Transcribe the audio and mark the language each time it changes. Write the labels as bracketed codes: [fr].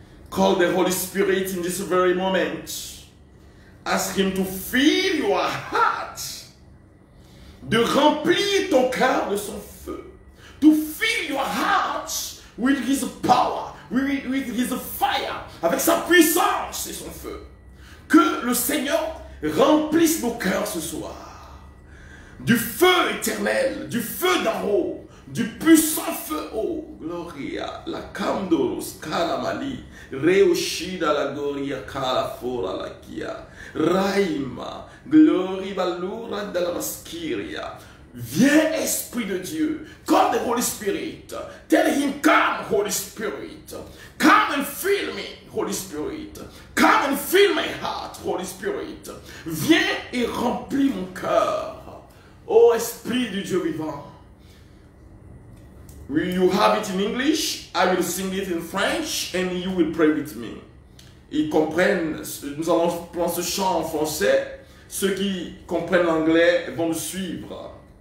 [en] Call the Holy Spirit in this very moment. Ask Him to fill your heart. [fr] De remplir ton cœur de son feu. [en] To fill your heart with His power, with His fire, [fr] avec sa puissance et son feu. Que le Seigneur remplisse nos cœurs ce soir. Du feu éternel, du feu d'en haut, du puissant feu. Oh, Gloria, la Camdoros, Calamali, Reushida la Goria, Calafora la Kia, Raima, Glory Balura de la Masquiria. Viens, Esprit de Dieu, [en] call the Holy Spirit. Tell Him, come, Holy Spirit. Come and fill me, Holy Spirit. Come and fill my heart, Holy Spirit. [fr] Viens et remplis mon cœur. Ô Esprit du Dieu vivant. [en] Will you have it in English? I will sing it in French and you will pray with me. [fr] Ils comprennent, nous allons prendre ce chant en français. Ceux qui comprennent l'anglais vont le suivre.